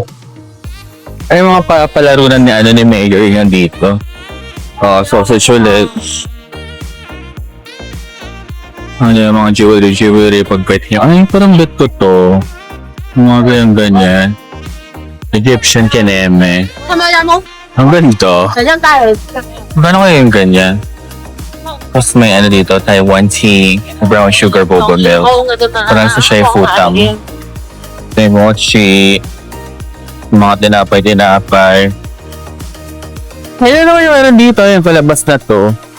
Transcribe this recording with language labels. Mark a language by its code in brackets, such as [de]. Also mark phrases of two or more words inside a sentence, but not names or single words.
[tl] Ay, mga palarunan ni, ni Mayor yan dito. Sausage ulit. Ano yung mga jewelry pag bet niyo. Ay, parang bet ko to. Mga ganyan. Egyptian kineme. [zh] 他们家猫 [tl] Ang ganito. [zh] 很像大人。 [tl] Gano'n kaya yung ganyan? Tapos may ano dito, Taiwan tea, [en] brown sugar boba milk. [tl] Parang sa siya yung futam. May mochi, mga tinapay. Ayun naman yung ano dito, yung palabas na to.